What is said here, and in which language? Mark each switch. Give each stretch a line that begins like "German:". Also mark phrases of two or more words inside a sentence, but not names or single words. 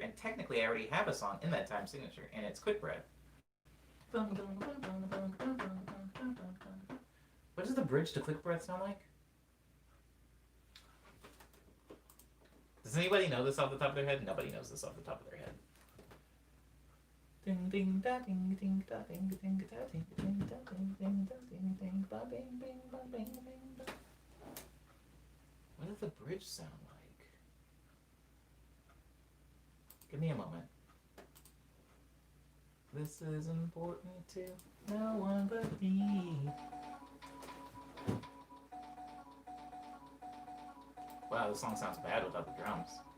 English: And technically, I already have a song in that time signature, and it's Quick Breath. What does the bridge to Quick Breath sound like? Does anybody know this off the top of their head? Nobody knows this off the top of their head. Ding ding da ding ding da ding ding da ding ding da ding ding da ding ding ba bing bing ba bing bing ba. What does the bridge sound like? Give me a moment. This is important to no one but me. Wow, this song sounds bad without the drums.